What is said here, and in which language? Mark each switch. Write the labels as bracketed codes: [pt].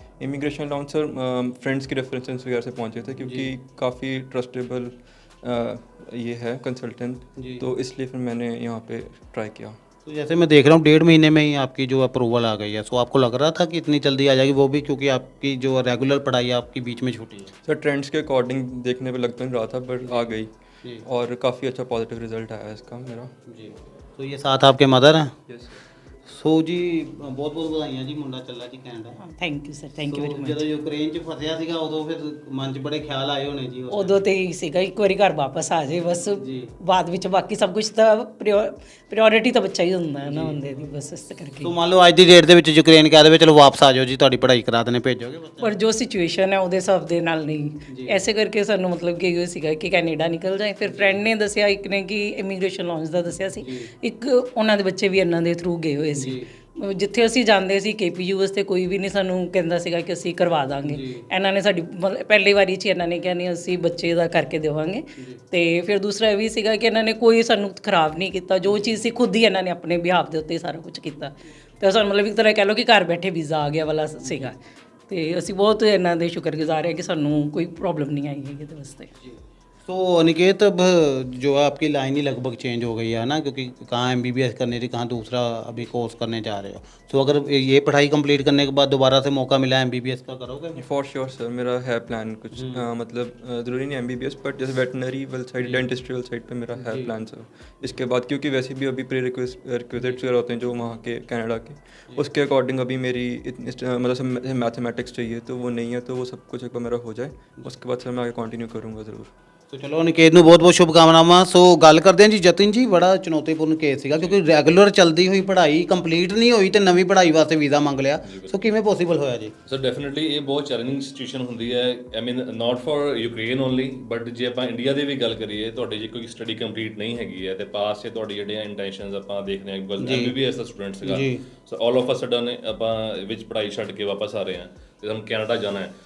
[hi] Immigration lounge sir friends की references वगैरह से पहुँचे थे, क्योंकि काफ़ी ट्रस्टेबल ये है कंसल्टेंट, तो इसलिए फिर मैंने यहाँ पे ट्राई किया। तो जैसे मैं देख रहा हूँ 1.5 महीने में ही आपकी जो अप्रूवल आ गई है, सो आपको लग रहा था कि इतनी जल्दी आ जाएगी, वो भी क्योंकि आपकी जो रेगुलर पढ़ाई है आपकी बीच में छूटी है? सर ट्रेंड्स के अकॉर्डिंग देखने पे लग तो नहीं रहा था, बट आ गई जी और काफ़ी अच्छा पॉजिटिव रिजल्ट आया इसका मेरा। जी। तो ये साथ आपके मदर हैं? [en] Yes. [pa] ਸੋ ਜੀ ਬਹੁਤ ਬਹੁਤ ਵਧਾਈਆਂ ਜੀ, ਮੁੰਡਾ ਚੱਲਾ ਜੀ Canada. [en] Thank you sir, thank you very much. [pa] ਜਦੋਂ ਯੂਕਰੇਨ 'ਚ ਫਸਿਆ ਸੀਗਾ ਉਦੋਂ ਫਿਰ ਮਨ 'ਚ ਬੜੇ ਖਿਆਲ ਆਏ ਹੋਣੇ ਜੀ? ਉਦੋਂ ਤੇ ਹੀ ਸੀਗਾ ਇੱਕ ਵਾਰੀ ਘਰ ਵਾਪਸ ਆ ਜਾਏ ਬਸ, ਜੀ। ਬਾਅਦ ਵਿੱਚ ਬਾਕੀ ਸਭ ਕੁਝ ਤਾਂ ਪ੍ਰਾਇੋਰਟੀ ਤਾਂ ਬੱਚਾ ਹੀ ਹੁੰਦਾ ਹੈ ਨਾ ਬੰਦੇ ਦੀ, ਬਸ ਇਸ ਕਰਕੇ। ਸੋ ਮੰਨ ਲਓ ਅੱਜ ਦੀ ਡੇਟ ਦੇ ਵਿੱਚ ਯੂਕਰੇਨ ਕਹਿ ਦੇਵੇ ਚਲੋ ਵਾਪਸ ਆ ਜਾਓ ਜੀ, ਤੁਹਾਡੀ ਪੜ੍ਹਾਈ ਕਰਾ ਦੇਣੇ, ਭੇਜੋਗੇ ਬੱਚਾ? ਪਰ ਜੋ ਸਿਚੁਏਸ਼ਨ ਹੈ ਉਹਦੇ ਹਿਸਾਬ ਦੇ ਨਾਲ ਨਹੀਂ, ਐਸੇ ਕਰਕੇ ਸਾਨੂੰ ਮਤਲਬ ਕਿ ਇਹ ਸੀਗਾ ਕਿ ਕੈਨੇਡਾ ਨਿਕਲ ਜਾਏ। ਫਿਰ ਫਰੈਂਡ ਨੇ ਦੱਸਿਆ, ਇੱਕ ਨੇ ਕਿ ਇਮੀਗ੍ਰੇਸ਼ਨ ਲਾਂਚ ਦਾ ਦੱਸਿਆ ਸੀ, ਇੱਕ ਉਹਨਾਂ ਦੇ ਬੱਚੇ ਵੀ ਇਹਨਾਂ ਦੇ ਥਰੂ ਗਏ ਹੋਏ ਸੀ। ਜਿੱਥੇ ਅਸੀਂ ਜਾਂਦੇ ਸੀ KPU ਵਾਸਤੇ ਕੋਈ ਵੀ ਨਹੀਂ ਸਾਨੂੰ ਕਹਿੰਦਾ ਸੀਗਾ ਕਿ ਅਸੀਂ ਕਰਵਾ ਦਾਂਗੇ। ਇਹਨਾਂ ਨੇ ਸਾਡੀ ਪਹਿਲੀ ਵਾਰੀ 'ਚ ਇਹਨਾਂ ਨੇ ਕਿਹਾ ਨਹੀਂ ਅਸੀਂ ਬੱਚੇ ਦਾ ਕਰਕੇ ਦੇਵਾਂਗੇ। ਤੇ ਫਿਰ ਦੂਸਰਾ ਇਹ ਵੀ ਸੀਗਾ ਕਿ ਇਹਨਾਂ ਨੇ ਕੋਈ ਸਾਨੂੰ ਖਰਾਬ ਨਹੀਂ ਕੀਤਾ, ਜੋ ਚੀਜ਼ ਸੀ ਖੁਦ ਹੀ ਇਹਨਾਂ ਨੇ ਆਪਣੇ ਬਿਹਾਫ ਦੇ ਉੱਤੇ ਸਾਰਾ ਕੁਝ ਕੀਤਾ। ਤੇ ਸਾਨੂੰ ਮਤਲਬ ਇੱਕ ਤਰ੍ਹਾਂ ਕਹਿ ਲਓ ਕਿ ਘਰ ਬੈਠੇ ਵੀਜ਼ਾ ਆ ਗਿਆ ਵਾਲਾ ਸੀਗਾ। ਤੇ ਅਸੀਂ ਬਹੁਤ ਇਹਨਾਂ ਦੇ ਸ਼ੁਕਰਗੁਜ਼ਾਰ ਹਾਂ ਕਿ ਸਾਨੂੰ ਕੋਈ ਪ੍ਰੋਬਲਮ ਨਹੀਂ ਆਈ ਹੈਗੀ ਇਹਦੇ ਵਾਸਤੇ। [hi] तो अनिकेत अब जो है आपकी लाइन ही लगभग चेंज हो गई है ना, क्योंकि कहाँ MBBS करनी थी, कहाँ दूसरा अभी कोर्स करने जा रहे हो। तो अगर ये पढ़ाई कंप्लीट करने के बाद दोबारा से मौका मिला MBBS का, करोगे? [en] for sure [hi] सर, मेरा है प्लान कुछ मतलब ज़रूरी नहीं MBBS, बट जैसे वेटनरी वाली साइड, डेंटिस्ट्री वाली साइड पे मेरा है प्लान सर। इसके बाद क्योंकि वैसे भी अभी प्री रिक्विजिट्स वगैरह होते हैं जो वहाँ के कनाडा के, उसके अकॉर्डिंग अभी मेरी मतलब मैथमेटिक्स चाहिए, तो वो नहीं है, तो वो सब कुछ एक बार मेरा हो जाए, उसके बाद सर मैं आगे कंटिन्यू करूँगा ज़रूर। तो चलो [pa] अनिकेत ਨੂੰ ਬਹੁਤ ਬਹੁਤ ਸ਼ੁਭਕਾਮਨਾਵਾਂ। ਸੋ ਗੱਲ ਕਰਦੇ ਹਾਂ ਜੀ ਜਤਿਨ ਜੀ, ਬੜਾ ਚੁਣੌਤੀਪੂਰਨ ਕੇਸ ਸੀਗਾ ਕਿਉਂਕਿ ਰੈਗੂਲਰ ਚੱਲਦੀ ਹੋਈ ਪੜ੍ਹਾਈ ਕੰਪਲੀਟ ਨਹੀਂ ਹੋਈ ਤੇ ਨਵੀਂ ਪੜ੍ਹਾਈ ਵਾਸਤੇ ਵੀਜ਼ਾ ਮੰਗ ਲਿਆ, ਸੋ ਕਿਵੇਂ ਪੋਸੀਬਲ ਹੋਇਆ ਜੀ? ਸਰ ਡੈਫੀਨਿਟਲੀ ਇਹ ਬਹੁਤ ਚੈਲੰਜਿੰਗ ਸਿਚੁਏਸ਼ਨ ਹੁੰਦੀ ਹੈ, [en] I mean not for Ukraine only, [pa] but ਜੇ ਆਪਾਂ ਇੰਡੀਆ ਦੇ ਵੀ ਗੱਲ ਕਰੀਏ, ਤੁਹਾਡੀ ਜੇ ਕੋਈ ਸਟੱਡੀ ਕੰਪਲੀਟ ਨਹੀਂ ਹੈਗੀ ਹੈ ਤੇ ਪਾਸ 'ਚ ਤੁਹਾਡੀ ਜਿਹੜੀਆਂ ਇੰਟੈਂਸ਼ਨਸ ਆਪਾਂ ਦੇਖਦੇ ਹਾਂ, ਬਿਕੋਜ਼ MBBS ਦਾ ਸਟੂਡੈਂਟ ਸੀਗਾ, [en] so all of a sudden [pa] ਆਪਾਂ ਵਿੱਚ ਪੜ੍ਹਾਈ ਛੱਡ ਕੇ ਵਾਪਸ ਆ ਰਹੇ ਹਾਂ ਤੇ ਸਾਨੂੰ ਕੈਨੇਡਾ ਜਾਣਾ ਹੈ।